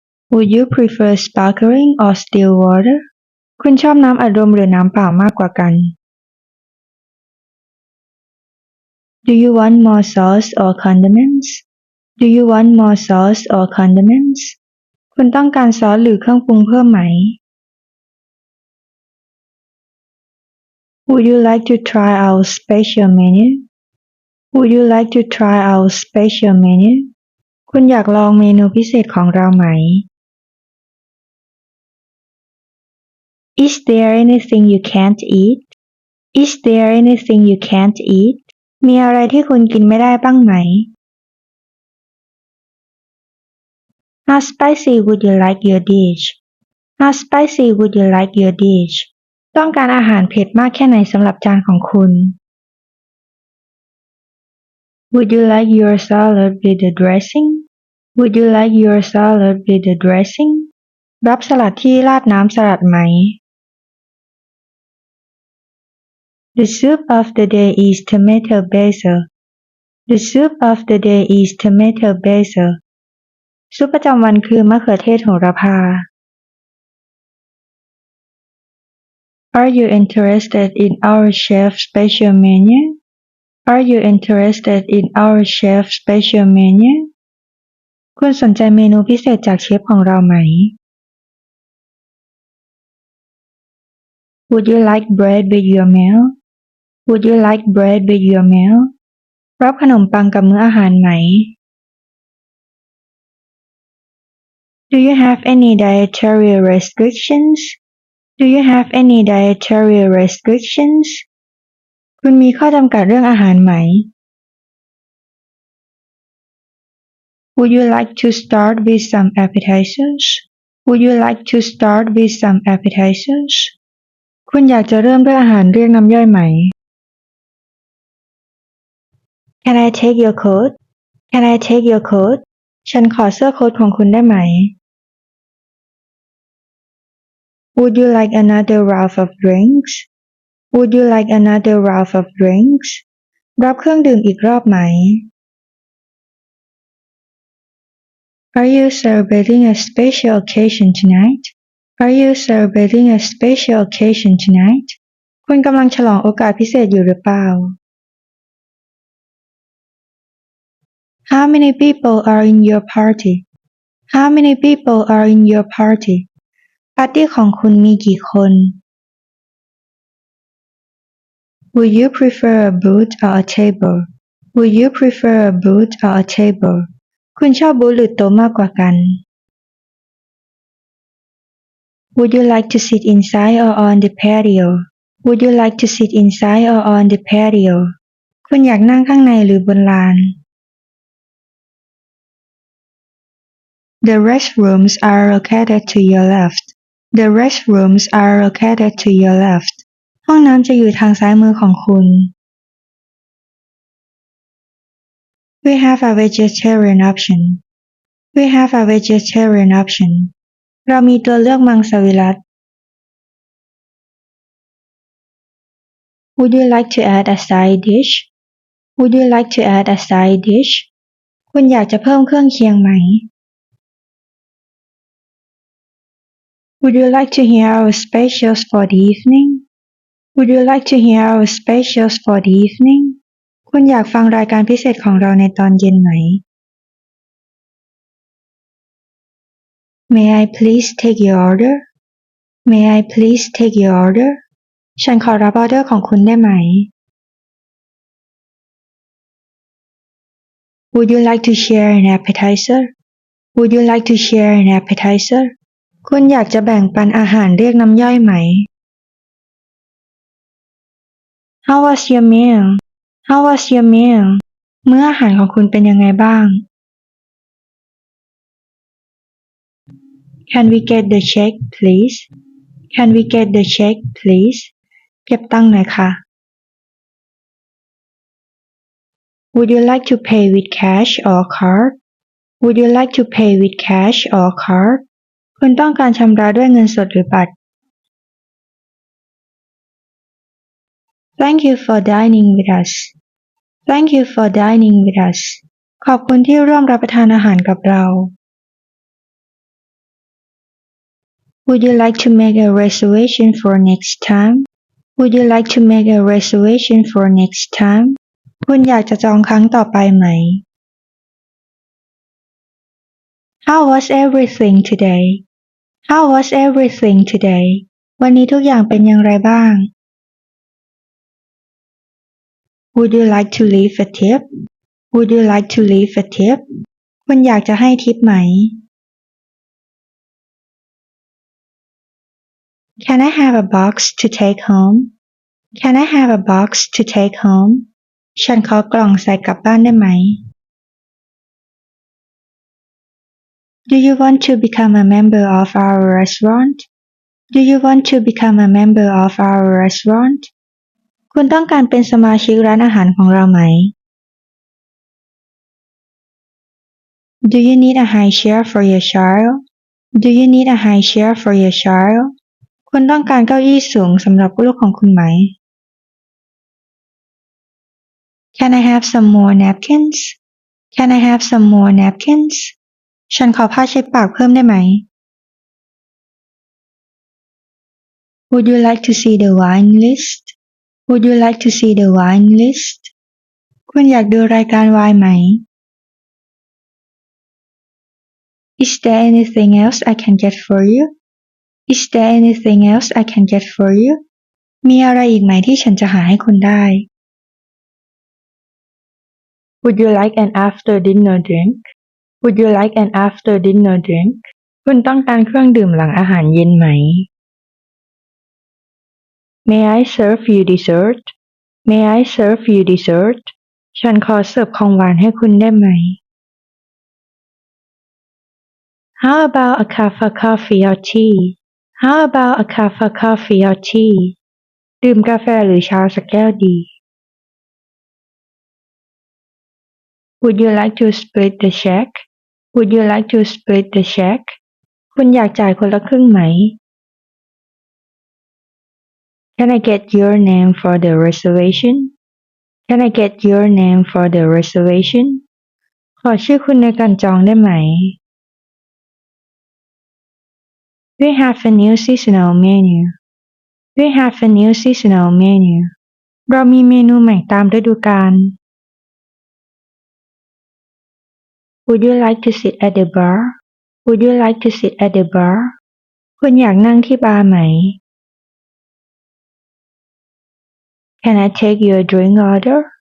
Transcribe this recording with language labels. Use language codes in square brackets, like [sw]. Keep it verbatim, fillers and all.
[en] Would you prefer sparkling or still water? [th] คุณชอบน้ำอัดลมหรือน้ำเปล่ามากกว่ากัน [en] Do you want more sauce or condiments? Do you want more sauce or condiments? [th] คุณต้องการซอสหรือเครื่องปรุงเพิ่มไหม [en] Would you like to try our special menu? Would you like to try our special menu? [th] คุณอยากลองเมนูพิเศษของเราไหม [en] Is there anything you can't eat? Is there anything you can't eat? [th] มีอะไรที่คุณกินไม่ได้บ้างไหม [en] How spicy would you like your dish? How spicy would you like your dish? [th] ต้องการอาหารเผ็ดมากแค่ไหนสำหรับจานของคุณ [en] Would you like your salad with the dressing? Would you like your salad with the dressing? [th] รับสลัดที่ราดน้ำสลัดไหม [en] The soup of the day is tomato basil. The soup of the day is tomato basil. [th] ซุปประจำวันคือมะเขือเทศโหระพา [en] Are you interested in our chef special menu? Are you interested in our chef special menu? [th] คุณสนใจเมนูพิเศษจากเชฟของเราไหม [en] Would you like bread with your meal? Would you like bread with your meal? [th] รับขนมปังกับมื้ออาหารไหม [en] Do you have any dietary restrictions? Do you have any dietary restrictions? [th] คุณมีข้อจำกัดเรื่องอาหารไหม [en] Would you like to start with some appetizers? Would you like to start with some appetizers? [th] คุณอยากจะเริ่มด้วยอาหารเรียกน้ำย่อยไหม [en] Can I take your coat? Can I take your coat? [th] ฉันขอเสื้อโค้ทของคุณได้ไหม [en] Would you like another round of drinks? Would you like another round of drinks? [th] รับเครื่องดื่มอีกรอบไหม [en] Are you celebrating a special occasion tonight? Are you celebrating a special occasion tonight? [th] คุณกำลังฉลองโอกาสพิเศษอยู่หรือเปล่า [en] How many people are in your party? How many people are in your party? [th] ปาร์ตี้ของคุณมีกี่คน [en] Would you prefer a booth or a table? Would you prefer a booth or a table? [th] คุณชอบบูธหรือโต๊ะมากกว่ากัน [en] Would you like to sit inside or on the patio? Would you like to sit inside or on the patio? [th] คุณอยากนั่งข้างในหรือบนลาน [en] The restrooms are located to your left. The restrooms are located to your left. [th] ห้องน้ำจะอยู่ทางซ้ายมือของคุณ [en] We have a vegetarian option. We have a vegetarian option. [th] เรามีตัวเลือกมังสวิรัติ [en] Would you like to add a side dish? Would you like to add a side dish? [th] คุณอยากจะเพิ่มเครื่องเคียงไหม [en] Would you like to hear our specials for the evening? Would you like to hear our specials for the evening? [th] คุณอยากฟังรายการพิเศษของเราในตอนเย็นไหม [en] May I please take your order? May I please take your order? [th] ฉันขอรับออเดอร์ของคุณได้ไหม [en] Would you like to share an appetizer? Would you like to share an appetizer? [th] คุณอยากจะแบ่งปันอาหารเรียกน้ำย่อยไหม [en] How was your meal? How was your meal? [th] มื้ออาหารของคุณเป็นยังไงบ้าง [en] Can we get the check please? Can we get the check please? [th] เก็บตังค์หน่อยค่ะ [en] Would you like to pay with cash or card? Would you like to pay with cash or card? [th] คุณต้องการชำระด้วยเงินสดหรือบัตร [en] Thank you for dining with us. Thank you for dining with us. [th] ขอบคุณที่ร่วมรับประทานอาหารกับเรา [en] Would you like to make a reservation for next time? Would you like to make a reservation for next time? [th] คุณอยากจะจองครั้งต่อไปไหม [en] How was everything today? How was everything today? [th] วันนี้ทุกอย่างเป็นอย่างไรบ้าง [en] Would you like to leave a tip? Would you like to leave a tip? [th] คุณอยากจะให้ทิปไหม [en] Can I have a box to take home? Can I have a box to take home? [th] ฉันขอกล่องใส่กลับบ้านได้ไหม [en] Do you want to become a member of our restaurant? Do you want to become a member of our restaurant? [th] คุณต้องการเป็นสมาชิกร้านอาหารของเราไหม [en] Do you need a high chair for your child? Do you need a high chair for your child? [th] คุณต้องการเก้าอี้สูงสำหรับลูกของคุณไหม [en] Can I have some more napkins? Can I have some more napkins? [th] ฉันขอผ้าเช็ดปากเพิ่มได้ไหม [en] Would you like to see the wine list? Would you like to see the wine list? [th] คุณอยากดูรายการไวน์ไหม [en] Is there anything else I can get for you? Is there anything else I can get for you? [th] มีอะไรอีกไหมที่ฉันจะหาให้คุณได้ [en] Would you like an after dinner drink? Would you like an after dinner drink? [th] คุณต้องการเครื่องดื่มหลังอาหารเย็นไหม [en] May I serve you dessert? May I serve you dessert? [th] ฉันขอเสิร์ฟของหวานให้คุณได้ไหม [en] How about a cup of coffee or tea? How about a cup of coffee or tea? [th] ดื่มกาแฟหรือชาสักแก้วดี [en] Would you like to split the check? Would you like to split the check? [th] คุณอยากจ่ายคนละครึ่งไหม [en] Can I get your name for the reservation? Can I get your name for the reservation? [th] ขอชื่อคุณในการจองได้ไหม [en] We have a new seasonal menu. We have a new seasonal menu. [th] เรามีเมนูใหม่ตามฤดูกาล [en] Would you like to sit at the bar? Would you like to sit at the bar? [th] คุณอยากนั่งที่บาร์ไหม [en] Can I take your drink order?